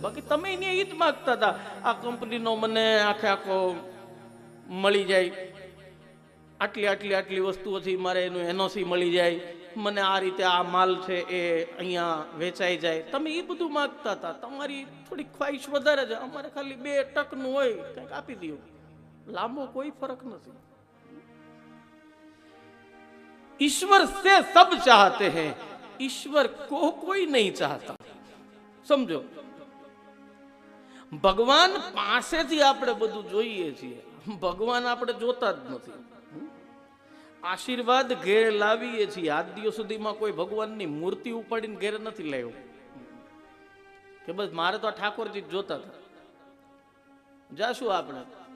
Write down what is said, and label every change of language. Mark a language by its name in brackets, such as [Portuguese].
[Gujarati] બાકી તમે ન્યા ઈ જ માગતા હતા, આ કંપનીનો મને આખો મળી જાય, આટલી વસ્તુઓથી મારે એનું એનઓસી મળી જાય, મને આ રીતે આ માલ છે એ અહીંયા વેચાઈ જાય. તમે એ બધું માગતા હતા. તમારી થોડી ખ્વાહિશ વધારે છે, અમારે ખાલી 2 ટકનું હોય, કંઈક આપી દો. લાંબો કોઈ ફરક નથી. [Hindi] ईश्वर से सब चाहते हैं, ईश्वर को कोई नहीं चाहता. समझो, [Gujarati] ભગવાન પાસેથી આપણે બધું જોઈએ છીએ, ભગવાન આપણે જોતા જ નથી. આશીર્વાદ ઘેર લાવીએ છીએ. આજ દિવસ સુધીમાં કોઈ ભગવાનની મૂર્તિ ઉપાડીને ઘેર નથી લાવ્યો કે બસ મારે તો ઠાકોરજી જોતા હતા. જાશું આપણે